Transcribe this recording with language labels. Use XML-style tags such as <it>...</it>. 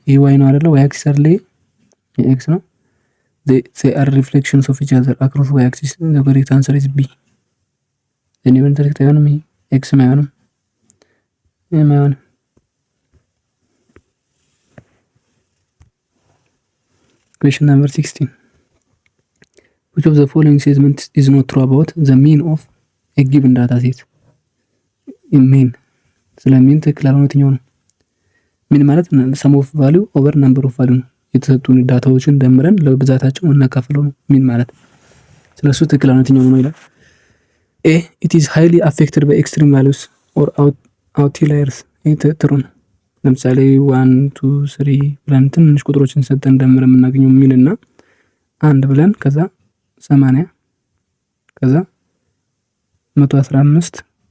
<am>ይሄ y ነው አይደለ? y axis አይደለ? ይሄ x ነው።</am> <en>they are reflections of each other across y axis. the correct answer is B.</en> <am>እኔ ኢንተርሴክት አይሆንም። ይሄ x አይሆንም። ይሄ አይሆንም።</am> <en>Question number 16. which of the following statements is not true about the mean of a given data set?</en> <am>mean ስለ ሚን ትክክል ያልሆነው የትኛው ነው? ሚን ማለት</am> <en>sum of value over number of value</en> <am>ነው። የተሰጡን ዳታዎችን ደምረን ለብዛታቸው እናካፍለው ነው ሚን ማለት። ስለሱ ትክክል ያልሆነው የትኛው ነው ይላል። A</am> <en>it is highly affected by extreme values or outliers።</en> <am>ትሩ ነው። ለምሳሌ 1 2 3 ብለን ትንሽ ቁጥሮችን ሰጠን ደምረን የምናገኘው ሚንና አንድ ብለን ከዛ 80 ከዛ 115</am>